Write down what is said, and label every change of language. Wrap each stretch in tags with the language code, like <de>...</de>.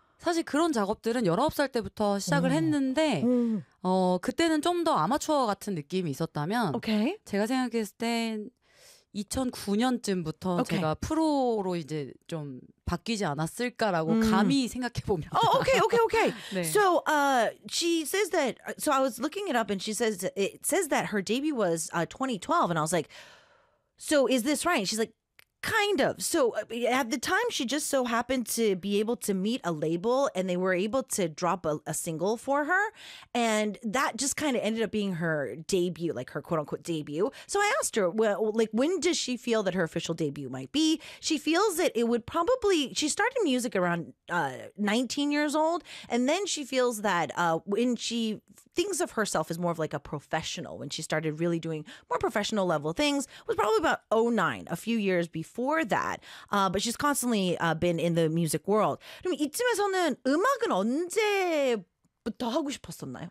<ko>사실 그런 작업들은 19살 때부터 시작을 했는데 어 그때는 좀 더 아마추어 같은 느낌이 있었다면 오케이. 제가 생각했을 땐 2009년쯤부터 okay. 제가 프로로 이제 좀 바뀌지 않았을까라고 감히 생각해봅니다.</ko> <en>Oh, okay, okay, okay.</en> <ko>네.</ko> <en>So she says that, so I was looking it up and she says, it says that her debut was 2012 and I was like, so is this right? She's like, kind of. So at the time she just so happened to be able to meet a label and they were able to drop a single for her and that just kind of ended up being her debut, like her quote-unquote debut. So I asked her, well, like, when does she feel that her official debut might be? She feels that it would probably, she started music around 19 years old and then she feels that when she thinks of herself as more of like a professional, when she started really doing more professional level things, was probably about 09, a few years before that. But she's constantly been in the music world.</en> <ko>그럼 이쯤에서는 음악은 언제부터 하고 싶었었나요?</ko>